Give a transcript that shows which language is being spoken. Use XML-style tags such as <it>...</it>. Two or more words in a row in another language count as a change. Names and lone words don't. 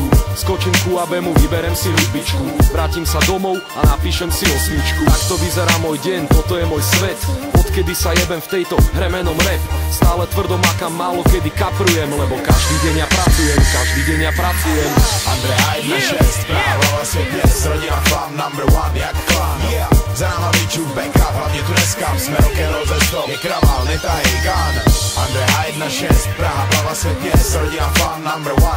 <sk>Skočím ku Abemu, vyberem si hudbičku. Vrátim sa domov a napíšem si osmičku. Takto vyzerá môj deň, toto je môj svet. Odkedy sa jebem v tejto hre menom rap. Stále tvrdo makám, málo kedy kaprujem. Lebo každý deň ja pracujem, každý deň ja pracujem.</sk> <cs>Andrea 1-6, Praha, hlava svět měst, rodina fan, #1 jak klan. Za náma bičů backup, hlavně tu neskám, jsme rock'n'roll ze stop, je kraval, netahej gun. Andrea 1-6, Praha, hlava svět měst, rodina fan, #1</cs>